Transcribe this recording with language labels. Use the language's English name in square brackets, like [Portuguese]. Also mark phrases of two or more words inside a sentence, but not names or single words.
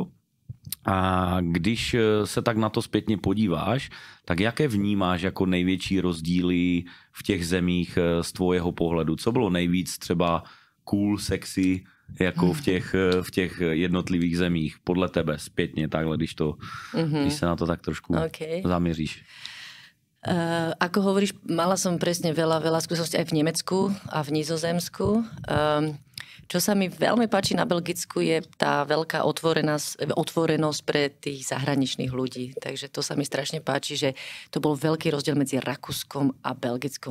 [Czech] A když se tak na to zpětně podíváš, tak jaké vnímáš jako největší rozdíly v těch zemích z tvojho pohledu? Co bylo nejvíc třeba cool, sexy, jako v těch jednotlivých zemích, podle tebe zpětně takhle, když se na to tak trošku zaměříš? [Slovak] Ako hovoríš, mala som presne veľa skúseností aj v Nemecku a v Nizozemsku. Čo sa mi veľmi páči na Belgicku je tá veľká otvorenosť pre tých zahraničných ľudí. Takže to sa mi strašne páči, že to bol veľký rozdiel medzi Rakúskom a Belgickom.